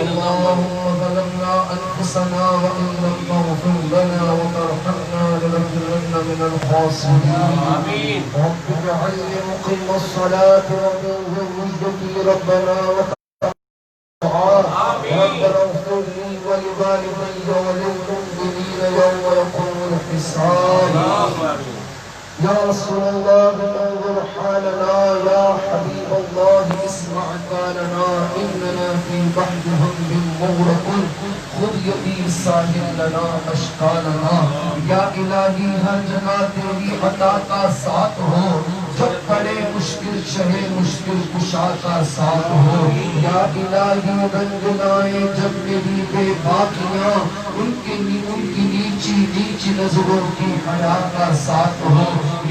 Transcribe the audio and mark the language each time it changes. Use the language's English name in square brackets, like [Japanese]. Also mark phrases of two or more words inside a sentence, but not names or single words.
[Arabic] اللهم ظلمنا أنفسنا وإن لم تغفر لنا وترحمنا لنكونن من الخاسرين. آمين. رب اجعلني مقيم الصلاة ومن ذريتي ربنا وربنا اغفر لي ولوالدي وللمؤمنين يوم يقوم الحساب. يا رسول الله انظر حالنا، يا حبيب الله اسمع قالنا، إننا في بحر هم مغرقون, خذ يدي ساحل لنا أشكالنا. [Urdu] یا الٰہی ہر جگہ تیری عطا کا ساتھ ہو، جب پڑے مشکل شہِ مشکل کشا کا ساتھ ہو. یا الٰہی رنگ لائیں جب میری بیباکیاں، ان کی نیچی نیچی نظروں کی حیا کا ساتھ ہو.